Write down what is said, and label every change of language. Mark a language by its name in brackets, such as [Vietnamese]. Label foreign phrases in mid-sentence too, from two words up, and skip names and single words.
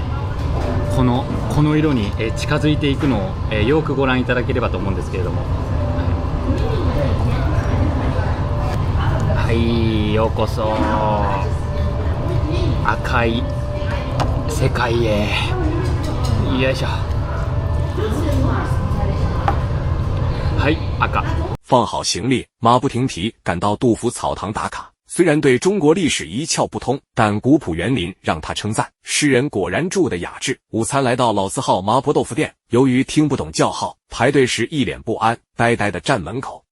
[Japanese] この色に近づいていくのをよくご覧いただければと思うんですけれども、はい、ようこそ赤い世界へ。よいしょ。はい、赤。 [Chinese] 放好行李，马不停蹄赶到杜甫草堂打卡。虽然对中国历史一窍不通，但古朴园林让他称赞，诗人果然住得雅致。午餐来到老字号麻婆豆腐店，由于听不懂叫号，排队时一脸不安，呆呆地站门口。